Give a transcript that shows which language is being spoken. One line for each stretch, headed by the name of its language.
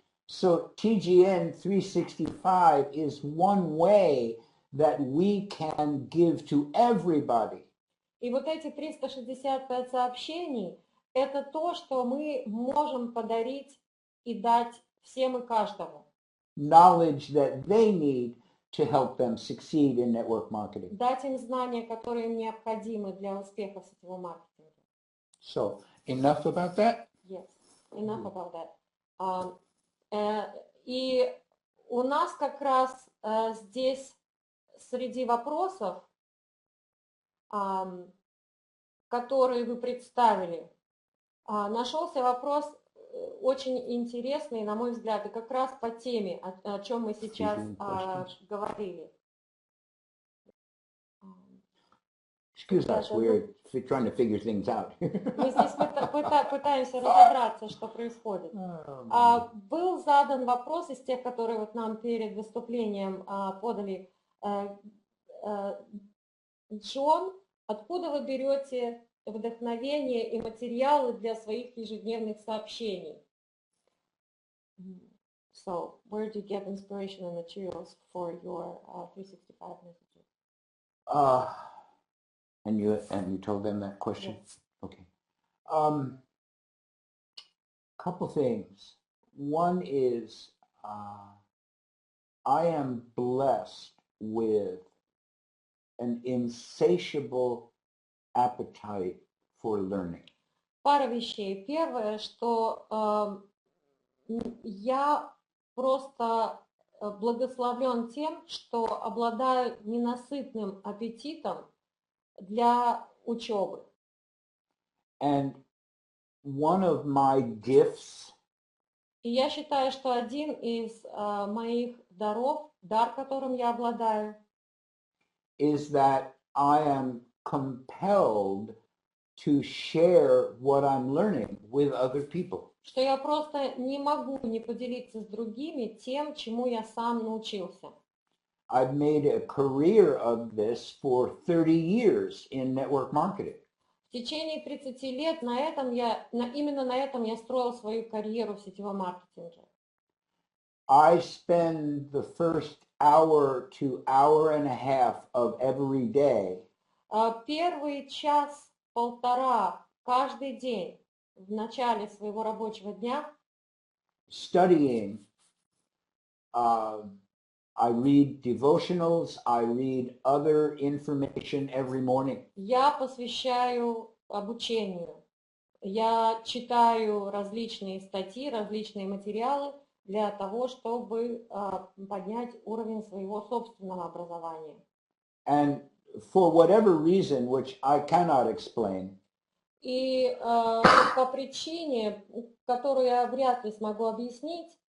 English: So TGN 365 is one way that we can give to everybody.
Russian: И вот эти 365 сообщений – это то, что мы можем подарить и дать всем и каждому.
English: Knowledge that they need to help them succeed in network marketing.
Russian: Дать им знания, которые им необходимы для успеха в сетевом маркетинге.
English: So, enough about that? Yes, enough about that.
Russian: И у нас как раз здесь среди вопросов, которые вы представили, нашелся вопрос очень интересный, на мой взгляд, и как раз по теме, о чем мы сейчас говорили.
English: Excuse us, we're trying to figure things out.
Russian: Мы здесь пытаемся разобраться, что происходит. Был задан вопрос из тех, которые вот нам перед выступлением подали. Джон, откуда вы берете вдохновение и материалы для своих ежедневных сообщений?
English: So, where do you get inspiration and materials for your 365 messages? And you told them that question? Yes. Okay. Couple things. One is I am blessed with an insatiable appetite for learning.
Russian: Пара вещей. Первое, что я просто благословлен тем, что обладаю ненасытным аппетитом для учебы.
English: And one of my gifts
Russian: И я считаю, что один из моих даров, дар, которым я обладаю,
English: is that I am compelled to share what I'm learning with other people.
Russian: Что я просто не могу не поделиться с другими тем, чему я сам научился.
English: I've made a career of this for 30 years in network marketing.
Russian: В течение 30 лет именно на этом я строил свою карьеру в сетевом маркетинге.
English: I spend the first hour to hour and a half of every day
Russian: Первый час-полтора каждый день в начале своего рабочего дня
English: studying. I read devotionals, I read other information every morning.
Russian: я посвящаю обучению. Я читаю различные статьи, различные материалы для того, чтобы поднять уровень своего собственного образования.
English: And for whatever reason, which I cannot explain,
Russian: И по причине, которую я вряд ли смогу объяснить,